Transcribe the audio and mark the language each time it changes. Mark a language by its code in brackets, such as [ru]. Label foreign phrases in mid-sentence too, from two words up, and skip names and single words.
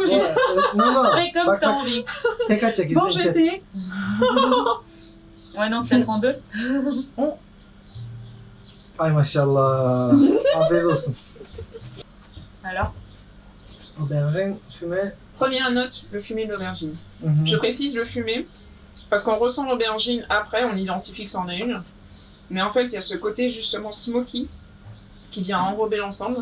[fr] Ouais, non, Fais comme [tr] bak, [fr] t'as [tr] bak. [fr] envie. [tr] Tek atacak [fr] Bon, j'ai [tr] izleyeceğiz. [fr] essayé. Ouais, non, peut-être en deux. [tr] Ay maşallah. Afiyet olsun. [fr] Alors? Aubergine, fumée. Première note, le fumé de l'aubergine. Mhm. Je précise le fumé, parce qu'on ressent l'aubergine après, on identifie que c'en est une. Mais en fait, il y a ce côté justement smoky qui vient enrober l'ensemble.